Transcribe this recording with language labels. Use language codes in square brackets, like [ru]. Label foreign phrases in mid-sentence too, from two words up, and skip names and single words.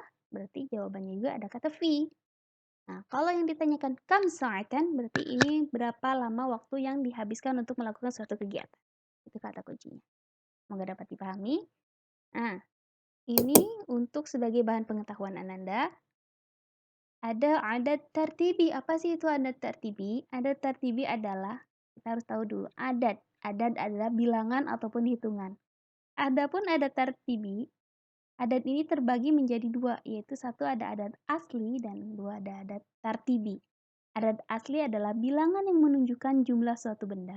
[id] Berarti jawabannya juga ada kata fi. Nah, kalau yang ditanyakan [ar] كم ساعة, [id] berarti ini berapa lama waktu yang dihabiskan untuk melakukan suatu kegiatan. Itu kata kuncinya. Semoga dapat dipahami. Nah, ini untuk sebagai bahan pengetahuan Ananda. Ada [ar] عدد ترتيبي. [id] Apa sih itu [ar] عدد ترتيبي? عدد ترتيبي [id] adalah, kita harus tahu dulu, adat. Adat adalah bilangan ataupun hitungan. Adapun [ar] عدد ترتيبي, [id] adat ini terbagi menjadi dua, yaitu satu ada adat asli dan dua ada [ar] عدد ترتيبي. [id] Adat asli adalah bilangan yang menunjukkan jumlah suatu benda.